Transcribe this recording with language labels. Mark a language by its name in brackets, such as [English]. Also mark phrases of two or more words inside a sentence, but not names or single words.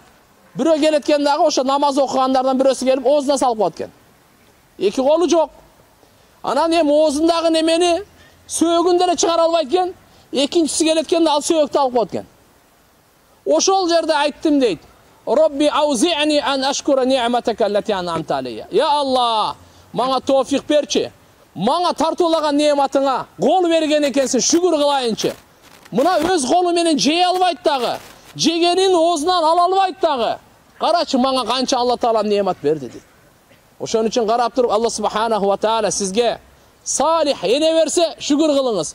[Kyrgyz] Бирөө келеткен дагы ошо намаз окугандардан бирөөсү келип оозуна салып коет экен. Эки колу жок. Анан эми оозундагы немени сөөгүн деле чыгара албайт экен. Экинчиси келеткенде ал сөөктү алып коет экен. Ошол жерде айттым дейт. [Arabic] رب أوزعني أن أشكر نعمتك التي أنعمت علي. [Kyrgyz] Я Алла, мага товфик берчи. Мага тартуулаган нематыңа кол берген экенсиң, шүгүр кылайынчы. Мына өз колу менен жей албайт дагы. Жегенин оозунан ала албайт дагы. Карачы, мага канча Алла таала немат берди дейт. Ошон үчүн карап туруп Алла [Arabic] سبحانه وتعالى [Kyrgyz] сизге салих эне берсе шүгүр кылыңыз.